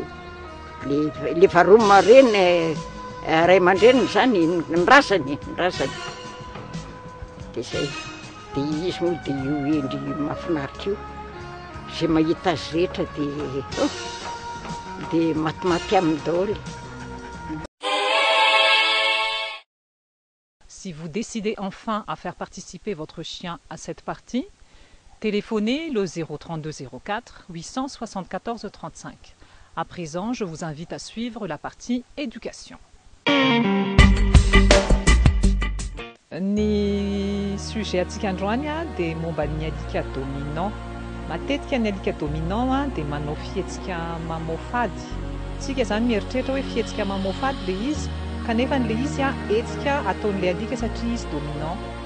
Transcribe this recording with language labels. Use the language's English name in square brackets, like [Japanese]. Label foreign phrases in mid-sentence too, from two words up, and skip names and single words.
[Malagasy] Le varoma reny ray aman-dreniny zany ny razany. Dia zay. Dia izy moa dia io endry mahafinaritra io. Zay mahita azy rehetra dia matimaty aminy daholo. [French] Si vous décidez enfin à faire participer votre chien à cette partie, téléphonez le 032 04 874 35. À présent, je vous invite à suivre la partie éducation. [Malagasy] Ny sujet antsika androany dia momba ny alika dominant. Matetika ny alika dominant dia manao fihetsika mamofady. Tsika zany mieritreritra hoe fihetsika mamofady le izy, kanefa le izy hetsika ataon'le alika satria izy dominant.